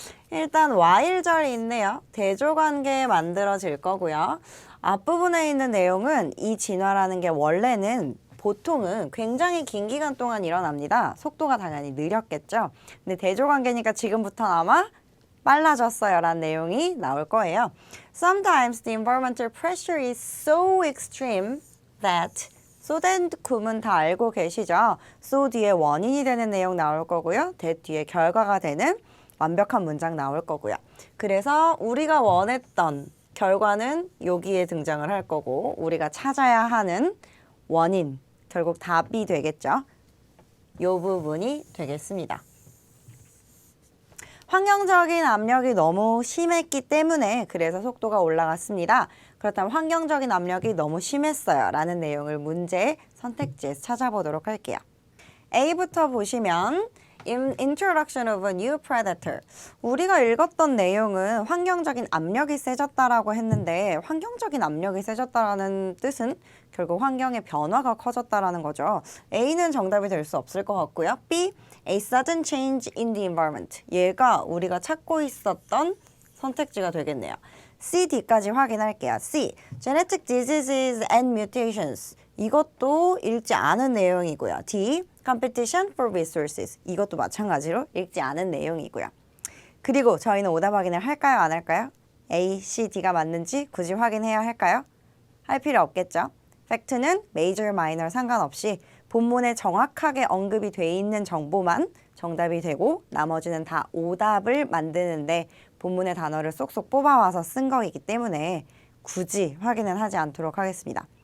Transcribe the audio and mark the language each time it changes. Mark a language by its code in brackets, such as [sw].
[ko] 일단 while절이 있네요. 대조관계 만들어질 거고요. 앞부분에 있는 내용은 이 진화라는 게 원래는 보통은 굉장히 긴 기간 동안 일어납니다. 속도가 당연히 느렸겠죠. 근데 대조관계니까 지금부터는 아마 빨라졌어요 라는 내용이 나올 거예요. [en] Sometimes the environmental pressure is so extreme that so that [ko] 구문 다 알고 계시죠? so 뒤에 원인이 되는 내용 나올 거고요. that 뒤에 결과가 되는 완벽한 문장 나올 거고요. 그래서 우리가 원했던 결과는 여기에 등장을 할 거고 우리가 찾아야 하는 원인, 결국 답이 되겠죠. 이 부분이 되겠습니다. 환경적인 압력이 너무 심했기 때문에 그래서 속도가 올라갔습니다. 그렇다면 환경적인 압력이 너무 심했어요 라는 내용을 문제 선택지에서 찾아보도록 할게요. A부터 보시면 [en] Introduction of a new predator. [ko] 우리가 읽었던 내용은 환경적인 압력이 세졌다라고 했는데 환경적인 압력이 세졌다라는 뜻은 결국 환경의 변화가 커졌다라는 거죠. A는 정답이 될 수 없을 것 같고요. [en] B, a sudden change in the environment. [ko] 얘가 우리가 찾고 있었던 선택지가 되겠네요. C, D까지 확인할게요. [en] C, genetic diseases and mutations. [ko] 이것도 읽지 않은 내용이고요. [en] D, competition for resources. [ko] 이것도 마찬가지로 읽지 않은 내용이고요. 그리고 저희는 오답 확인을 할까요? 안 할까요? A, C, D가 맞는지 굳이 확인해야 할까요? 할 필요 없겠죠. 팩트는 major, minor 상관없이 본문에 정확하게 언급이 돼 있는 정보만 정답이 되고 나머지는 다 오답을 만드는데 본문의 단어를 쏙쏙 뽑아와서 쓴 거이기 때문에 굳이 확인은 하지 않도록 하겠습니다.